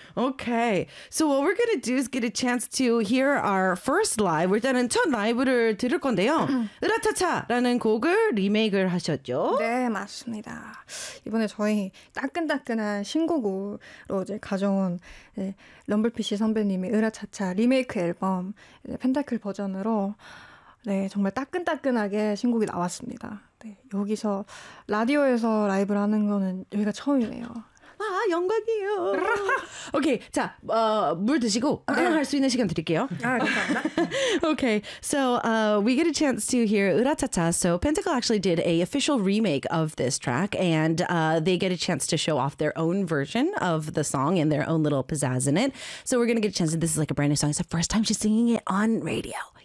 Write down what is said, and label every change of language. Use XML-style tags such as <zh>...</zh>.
<en>Okay, so what we're going to do is get a chance to hear our first live.</en> <ko>일단은 첫 라이브를 들을 건데요. 으라차차라는 곡을 리메이크를 하셨죠? 네, 맞습니다. 이번에 저희 따끈따끈한 신곡으로 이제 가져온 럼블피쉬 선배님의 으라차차 리메이크 앨범 펜타클 버전으로 네, 정말 따끈따끈하게 신곡이 나왔습니다. 네, 여기서 라디오에서 라이브를 하는 거는 여기가 처음이네요. 아 영광이에요. Okay, 자 물 드시고 응. 할 수 있는 시간 드릴게요. 아 감사합니다.</ko> <en>Okay, so we get a chance to hear Uratata. So Pentacle actually did a official remake of this track, and they get a chance to show off their own version of the song and their own little pizzazz in it. So we're gonna get a chance. And this is like a brand new song. It's the first time she's singing it on radio.</en>